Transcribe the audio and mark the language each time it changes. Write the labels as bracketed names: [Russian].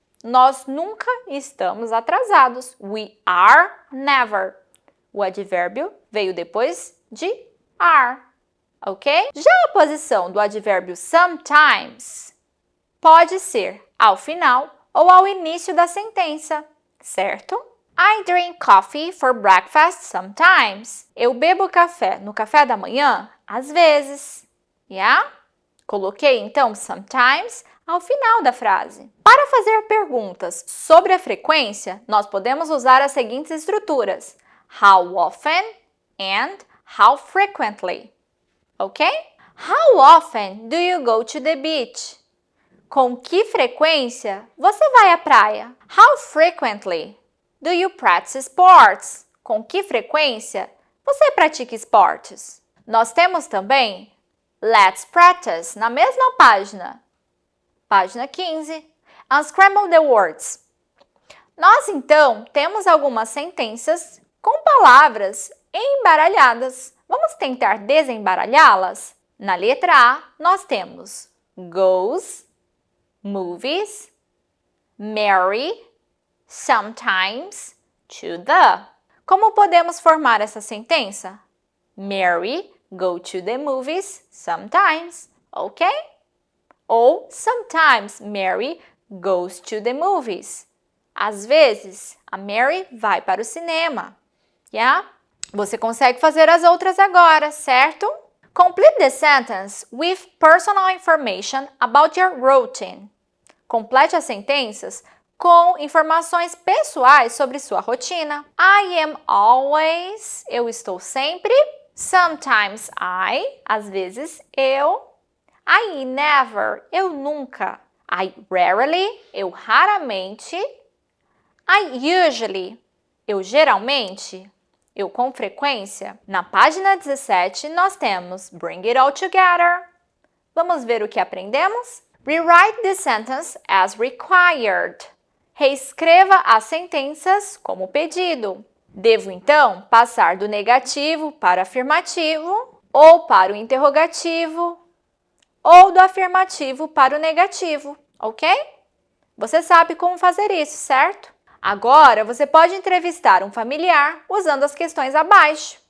[Portuguese] Nós nunca estamos atrasados. [English] We are never. [Portuguese] O advérbio veio depois de are, ok? Já a posição do advérbio sometimes pode ser ao final ou ao início da sentença, certo? [English] I drink coffee for breakfast sometimes. [Portuguese] Eu bebo café no café da manhã, às vezes. [English] Yeah? [Portuguese] Coloquei, então, sometimes ao final da frase. Para fazer perguntas sobre a frequência, nós podemos usar as seguintes estruturas: how often and [English] How frequently? Ok? How often do you go to the beach? [Portuguese] Com que frequência você vai à praia? [English] How frequently do you practice sports? [Portuguese] Com que frequência você pratica esportes? Nós temos também let's practice na mesma página. Página 15. [English] Unscramble the words. [Portuguese] Nós, então, temos algumas sentenças com palavras embaralhadas. Vamos tentar desembaralhá-las? Na letra A, nós temos goes, movies, marry, sometimes, to the. Como podemos formar essa sentença? [English] Mary go to the movies sometimes, ok? Ou sometimes Mary goes to the movies. [Portuguese] Às vezes, a Mary vai para o cinema. [English] Yeah? [Portuguese] Você consegue fazer as outras agora, certo? [English] Complete the sentence with personal information about your routine. [Portuguese] Complete as sentenças com informações pessoais sobre sua rotina. [English] I am always, [Portuguese] eu estou sempre. [English] Sometimes I, [Portuguese] às vezes eu. [English] I never, [Portuguese] eu nunca. [English] I rarely, [Portuguese] eu raramente. [English] I usually, [Portuguese] eu geralmente. Eu com frequência. Na página 17, nós temos [English] Bring it all together. [Portuguese] Vamos ver o que aprendemos? [English] Rewrite the sentence as required. [Portuguese] Reescreva as sentenças como pedido. Devo, então, passar do negativo para o afirmativo, ou para o interrogativo, ou do afirmativo para o negativo, ok? Você sabe como fazer isso, certo? Agora, você pode entrevistar um familiar usando as questões abaixo.